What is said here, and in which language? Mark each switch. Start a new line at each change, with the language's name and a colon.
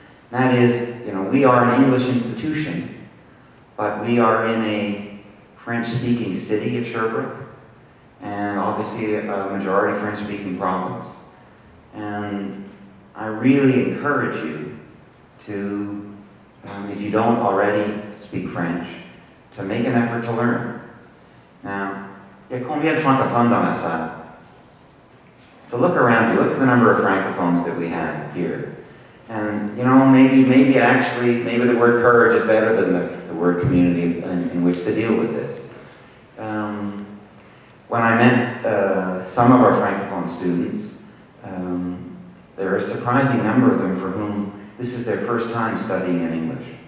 English: That is, you know, we are an English institution, but we are in a French-speaking city of Sherbrooke, and obviously a majority French-speaking province. And I really encourage you to, if you don't already speak French, to make an effort to learn.
French: Now, il y a combien de francophones dans la salle?
English: So look around you, look at the number of francophones that we have here. And, you know, maybe the word courage is better than the word community in which to deal with this. When I met some of our Francophone students, there are a surprising number of them for whom this is their first time studying in English.